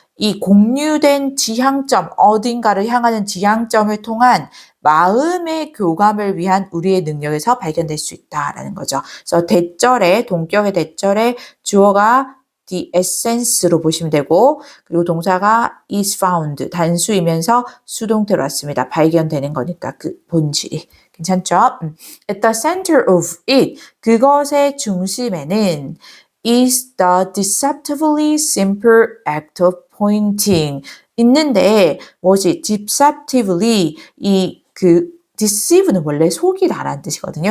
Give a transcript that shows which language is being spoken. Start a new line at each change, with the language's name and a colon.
Korean: 이 공유된 지향점, 어딘가를 향하는 지향점을 통한 마음의 교감을 위한 우리의 능력에서 발견될 수 있다라는 거죠. 그래서 대절에, 동격의 대절에 주어가 the essence로 보시면 되고, 그리고 동사가
English: is found,
Korean: 단수이면서 수동태로 왔습니다. 발견되는 거니까 그 본질이. 괜찮죠?
English: At the center of it,
Korean: 그것의 중심에는
English: is the deceptively simple act of pointing.
Korean: 있는데, 뭐지? deceptively, deceive는 원래 속이다라는 뜻이거든요.